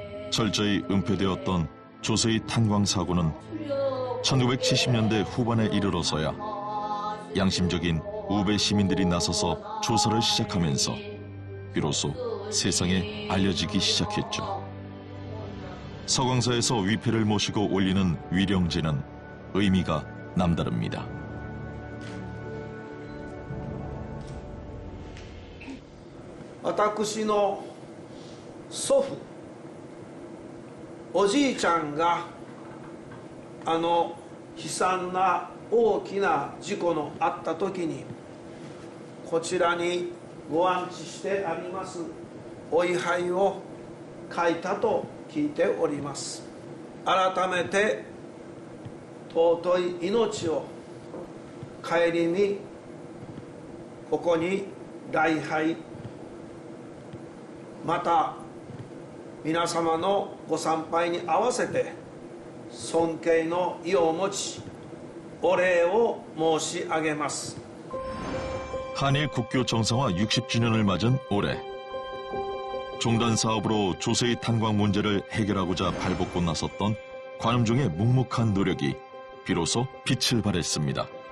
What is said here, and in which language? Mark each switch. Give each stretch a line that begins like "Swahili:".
Korean: 철저히 은폐되었던 조세의 탄광 사고는 1970년대 후반에 이르러서야 양심적인 우베 시민들이 나서서 조사를 시작하면서 비로소 세상에 알려지기 시작했죠. 서광사에서 위패를 모시고 올리는 위령제는 의미가 남다릅니다.
Japanese: 私の祖父、おじいちゃんが悲惨な大きな事故のあった時にこちらにご安置してありますお位牌を書いたと聞いております。改めて尊い命を顧みここに礼拝また皆様のご参拝に合わせて尊敬の意を持ちお礼を申し上げます。
Korean: 한일 국교 정상화 60주년을 맞은 올해 종단 사업으로 조세의 탄광 문제를 해결하고자 발벗고 나섰던 관음종의 묵묵한 노력이 비로소 빛을 발했습니다.